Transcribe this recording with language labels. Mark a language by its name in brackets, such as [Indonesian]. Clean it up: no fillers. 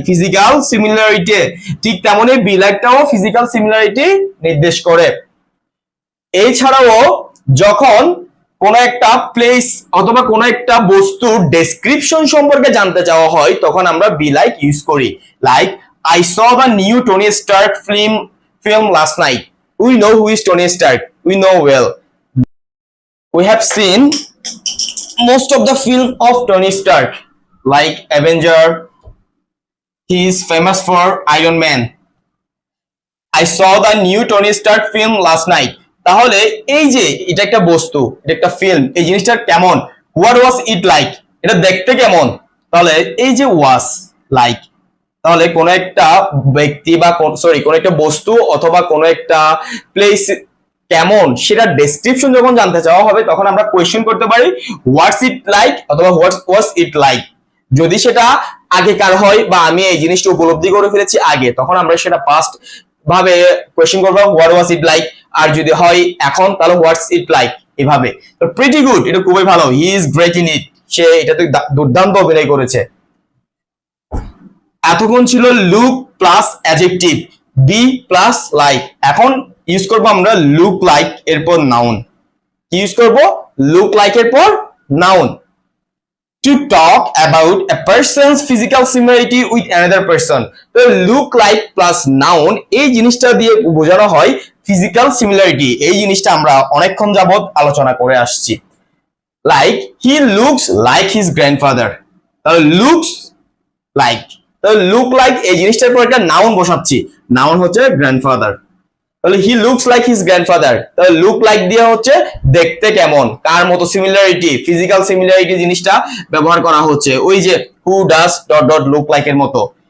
[Bangla] Physical similarity. ঠিক তেমনই B লাইকটাও physical similarity নির্দেশ করে। এছাড়াও যখন কোন একটা প্লেস অথবা কোন একটা বস্তুর ডেসক্রিপশন সম্পর্কে জানতে চাওয়া হয় তখন আমরা বি লাইক ইউজ করি। [English] Like I saw the new Tony Stark film last night. We know who is Tony Stark. We know well. We have seen most of the film of Tony Stark, like Avenger. He is famous for Iron Man. I saw the new Tony Stark film last night. [Bangla] তাহলে এই যে এটা একটা বস্তু, এটা একটা film, এই জিনিসটা কেমন, [English] what was it like, [Bangla] এটা দেখতে কেমন, তাহলে এই যে ওয়াজ লাইক, তাহলে কোন একটা ব্যক্তি বা কোন একটা বস্তু অথবা কোন একটা প্লেস কেমন সেটা ডেসক্রিপশন যখন জানতে চাওয়া হবে তখন আমরা কোয়েশ্চেন করতে পারি হোয়াটস ইট লাইক অথবা হোয়াটস ওয়াজ ইট লাইক। যদি সেটা আগেকার হয় বা আমি এই জিনিসটা উপলব্ধি করে ফেলেছি আগে, তখন আমরা সেটা পাস্ট ভাবে কোয়েশ্চেন করবো [English] what was it like, [Bangla] আর যদি হয় এখন তাহলে হোয়াটস ইট লাইক, এভাবে। তো [English] pretty good, [Bangla] এটা খুবই ভালো, [English] he is great in it, [Bangla] সে এটাতে দুর্দান্ত অভিনয় করেছে। এতক্ষণ ছিল look plus adjective, B plus like. এখন ইউজ করবো আমরা লুক লাইক এরপর নাউন। কি ইউজ করবো? লুক লাইক এরপর noun. [English] To talk about a person's physical similarity with another person. [Bangla] তো look like plus noun এই জিনিসটা দিয়ে বোঝানো হয় physical similarity। এই জিনিসটা আমরা অনেকক্ষণ যাবত আলোচনা করে আসছি। [English] Like he looks like his grandfather. [Bangla] তাহলে looks like, তাহলে look like এই জিনিসটার পর একটা নাউন বসাচ্ছি, নাউন হচ্ছে grandfather। তাহলে [English] he looks like his grandfather, [Bangla] তাহলে লুক লাইক দিয়ে হচ্ছে দেখতে কেমন, কার মতো, সিমিলারিটি, ফিজিক্যাল সিমিলারিটি জিনিসটা ব্যবহার করা হচ্ছে, ওই যে who does dot dot look like এর মতো।